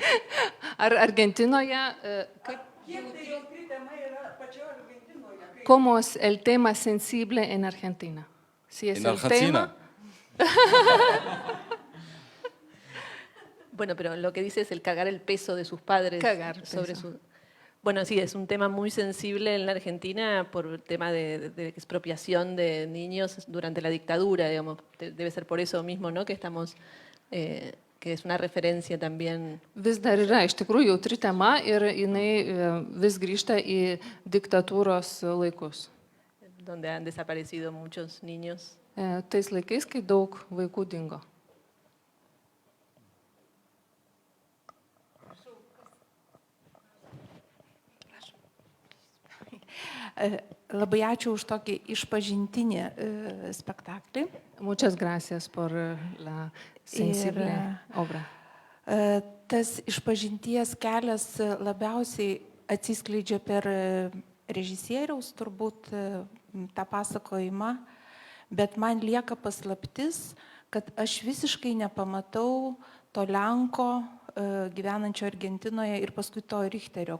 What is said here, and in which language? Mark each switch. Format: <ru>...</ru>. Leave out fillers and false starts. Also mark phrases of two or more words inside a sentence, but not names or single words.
<lt>ar Argentinoje, kiek tai jautri tema yra pačioje Argentinoje?</lt> <es>¿cómo es el tema sensible en Argentina? Si es En el Argentina. tema, Bueno, pero lo que dice es el cargar el peso de sus padres Cargar sobre peso. su... Bueno, sí, es un tema muy sensible en la Argentina por el tema de expropiación de niños durante la dictadura, digamos. Debe ser por eso mismo, ¿no? Que estamos, que es una referencia también.</es> <lt>vis dar yra iš tikrųjų jautri tema ir jinai vis grįžta į diktatūros laikus.</lt> <es>Donde han desaparecido muchos niños.</es> <lt>Tais laikais, kai daug vaikų dingo. Labai ačiū už tokį išpažintinį spektaklį.</lt> <es>Muchas gracias por la sensible obra.</es> <lt>Tas išpažinties kelias labiausiai atsiskleidžia per režisieriaus turbūt tą pasakojimą, bet man lieka paslaptis, kad aš visiškai nepamatau to Lenko gyvenančio Argentinoje ir paskui to Richterio.</lt>